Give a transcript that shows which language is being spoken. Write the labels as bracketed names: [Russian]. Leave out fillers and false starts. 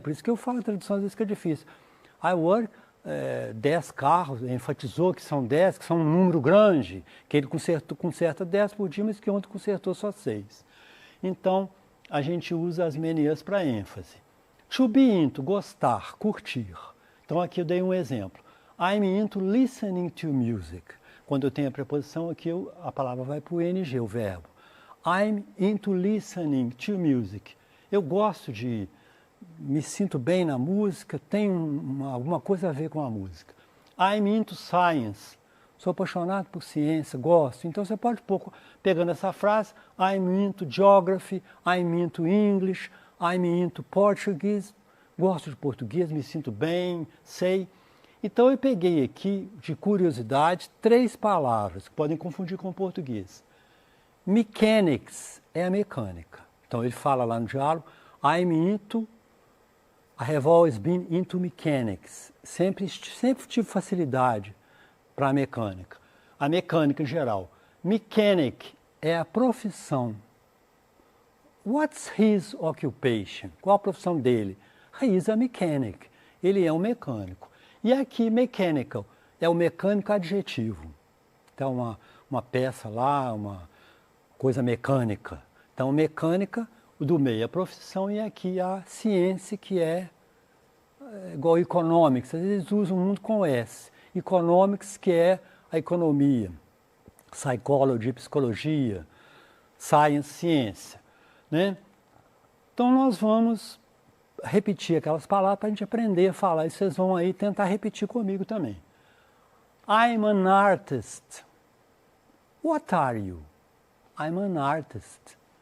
[Portuguese] Por isso que eu falo a tradução às vezes que é difícil. [English] I work 10 [Portuguese] carros, enfatizou que são 10, que são um número grande, que ele conserta 10 por dia, mas que ontem consertou só 6. Então, a gente usa [English] as many as [Portuguese] para ênfase. [English] To be into, [Portuguese] gostar, curtir. Então, aqui eu dei um exemplo. [English] I'm into listening to music. [Portuguese] Quando eu tenho a preposição aqui, a palavra vai para o ing, o verbo. [English] I'm into listening to music. [Portuguese] Eu gosto de... me sinto bem na música, tem alguma coisa a ver com a música. [English] I'm into science. [Portuguese] Sou apaixonado por ciência, gosto. Então você pode pegando essa frase, [English] I'm into geography, I'm into English, I'm into Portuguese. [Portuguese] Gosto de português, me sinto bem, sei. Então eu peguei aqui, de curiosidade, 3 palavras que podem confundir com o português. Mechanics é a mecânica. Então ele fala lá no diálogo, [English] I'm into... I have always been into mechanics. [Portuguese] Sempre tive facilidade para a mecânica. A mecânica em geral. Mechanic é a profissão. [English] What's his occupation? [Portuguese] Qual a profissão dele? [English] He is a mechanic. [Portuguese] Ele é um mecânico. E aqui, mechanical, é o mecânico adjetivo. Então, uma peça lá, uma coisa mecânica. Então, mecânica... do meio a profissão e aqui a ciência que é igual economics, às vezes usam muito com S. Economics que é a economia, psychology, psicologia, science, ciência. Né? Então nós vamos repetir aquelas palavras para a gente aprender a falar e vocês vão aí tentar repetir comigo também. [English] I'm an artist. What are you? I'm an artist.